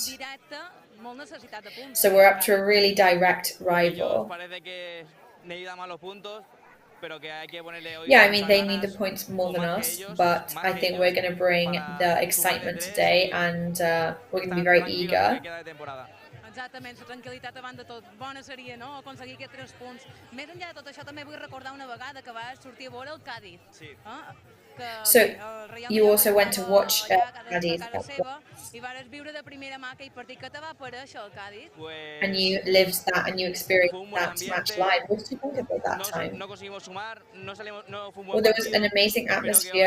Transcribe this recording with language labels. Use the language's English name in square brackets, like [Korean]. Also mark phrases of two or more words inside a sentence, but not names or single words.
[English] So we're up to a really direct rival. Yeah, I mean, they need the points more than us, but I think we're going to bring the excitement today and we're going to be very eager. [Catalan] Exactament, la tranquil·litat davant de tot. Bona seria, no?, aconseguir aquests 3 punts. Més enllà de tot això, també vull recordar una vegada que vas sortir a veure el Cádiz. Sí. [English] So you also went to watch Cádiz. And you lived that and you experienced that match live. What did you think about that time? Well, there was an amazing atmosphere.